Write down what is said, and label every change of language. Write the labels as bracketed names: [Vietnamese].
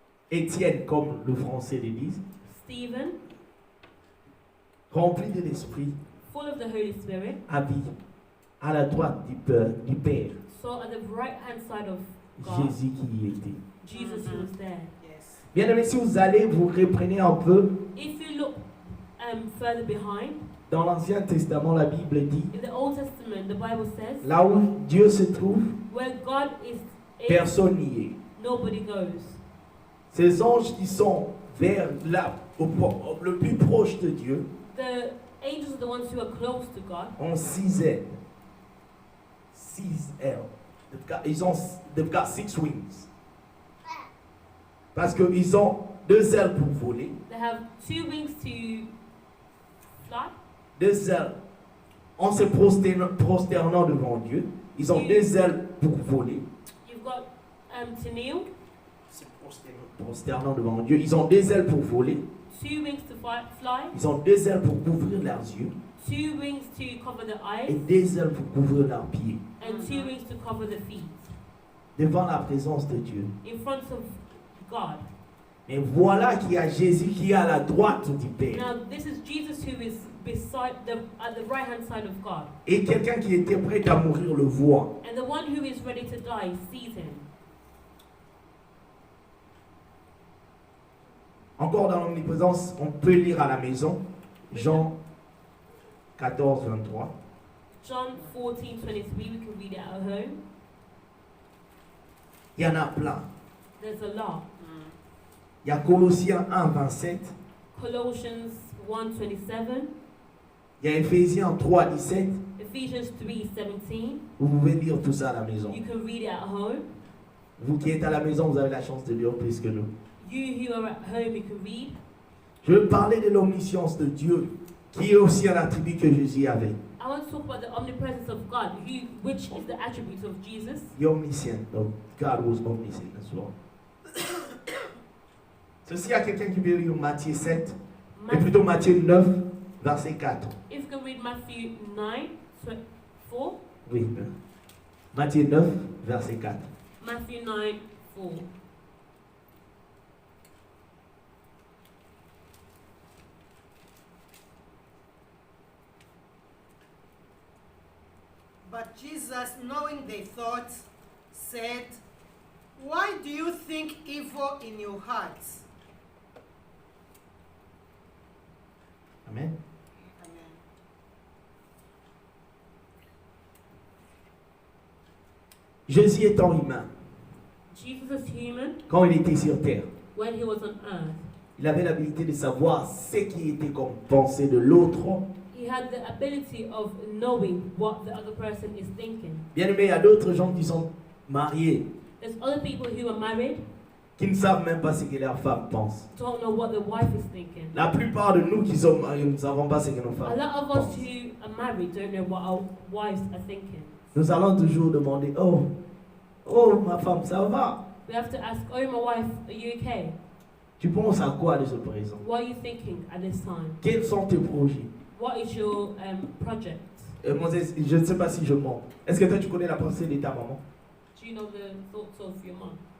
[French] Étienne, comme le français le dit, [English] Stephen, [French] rempli de l'Esprit, [English] full of the Holy Spirit, [French] habillé à la droite du Père, [English] saw at the right hand side of God, [French] Jésus qui y était. [English] Jesus who was there. Yes. [French] Bien aimé, si vous allez, vous reprenez un peu, [English] If you look further behind, [French] dans l'Ancien Testament, la Bible dit, [English] in the Old Testament, the Bible says, [French] là où Dieu se trouve, [English] where God is, [French] personne n'y est. [English] nobody goes. [French] Ces anges qui sont vers là, le plus proche de Dieu, [English] The angels are the ones who are close to God. [French] ont 6 ailes. 6 ailes. [English] They've got 6 wings. [French] Parce qu'ils ont 2 ailes pour voler, [English] They have 2 wings to fly, [French] 2 ailes en se prosternant devant Dieu. Ils ont 2 ailes pour voler, [English] you've got to kneel, [French] se prosternant devant Dieu. Ils ont 2 ailes pour voler, [English] 2 wings to fly, [French] ils ont 2 ailes pour couvrir leurs yeux [English] 2 wings to cover the [French] et [English] eyes, [French] 2 ailes pour couvrir leurs pieds. [English] and 2 wings to cover the feet. [French] Devant la présence de Dieu, [English] In front of God, [French] Mais voilà qu'il y a Jésus qui est à la droite du Père. [English] Now, this is Jesus who is at the right hand side of God. [French] Et quelqu'un qui était prêt à mourir le voit. [English] And the one who is ready to die sees him. [French] Encore dans l'omniprésence, on peut lire à la maison Jean 14, 23. [English] John 14:23, we can read it at home. [French] Il y en a plein. [English] There's a lot. [French] Il y a Colossiens 1, 27. [English] Colossians 1:27, [French] Il y a Éphésiens 3, 17. [English] Ephesians 3:17. [French] Vous pouvez lire tout ça à la maison. [English] You can read it at home. [French] Vous qui êtes à la maison, vous avez la chance de lire plus que nous. [English] You who are at home, you can read. [French] Je veux parler de l'omniscience de Dieu, qui est aussi un attribut que Jésus avait. [English] I want to talk about the omnipresence of God, which is the attribute of Jesus. [French] Il est omniscient. [English] Donc, God was omniscient as well. [French] Ceci, il y a quelqu'un qui veut lire Matthieu 7, et plutôt Matthieu 9, verset 4. [English] If you can read Matthew 9:4. [French] Oui. Matthieu 9, verset 4. [English] Matthew 9:4. But Jesus, knowing their thoughts, said, "Why do you think evil in your hearts?" Amen. Amen. [French] Jésus étant humain, [English] Jesus is human [French] quand il était sur terre, [English] when he was on earth. [French] il avait l'habilité de savoir ce qui était comme pensée de l'autre. [English] He had the ability of knowing what the other person is thinking. [French] Bien aimé, il y a d'autres gens qui sont mariés, [English] There's other people who are married, [French] qui ne savent même pas ce que leur femme pense. [English] don't know what the wife is thinking. [French] La plupart de nous qui sommes mariés, nous ne savons pas ce que nos [English] A [French] femmes [English] lot of us [French] pensent. [English] who are married don't know what our wives are thinking. [French] Nous allons toujours demander, oh, ma femme, ça va? [English] We have to ask, oh, my wife, are you okay? [French] Tu penses à quoi de ce présent? [English] What are you thinking at this time? [French] Quels sont tes projets? [English] What is your project? [French] Moses, je ne sais pas si je mens. Est-ce que toi tu connais la pensée de ta maman? [English] Do you know the thoughts of your mom?